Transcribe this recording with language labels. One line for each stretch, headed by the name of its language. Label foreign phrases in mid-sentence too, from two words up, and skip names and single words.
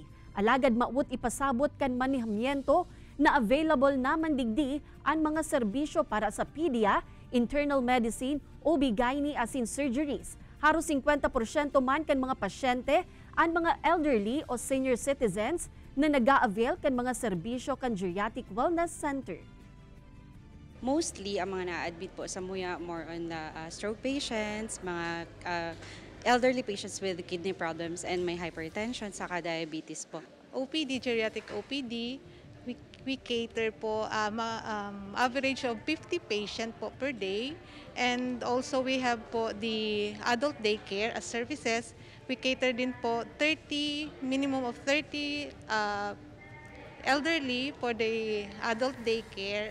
Bikol: Alagad maut ipasabot kan manihamiento na available naman digdi ang mga serbisyo para sa pedia,
English: internal medicine,
Bikol: OB-GYN asin surgeries. Haro 50% man kan mga pasyente ang mga elderly o
English: senior citizens
Bikol: na nag-a-avail kan mga serbisyo kan
English: geriatric wellness center.
Filipino: Mostly, ang mga na-admit po sa MUYA,
English: more on the stroke patients, mga elderly patients with kidney problems and may hypertension, saka diabetes po. OPD, geriatric OPD, we cater po average of 50 patient po per day. And also we have po the adult daycare as services. We cater
Filipino: din po
English: minimum of 30 elderly for the adult daycare.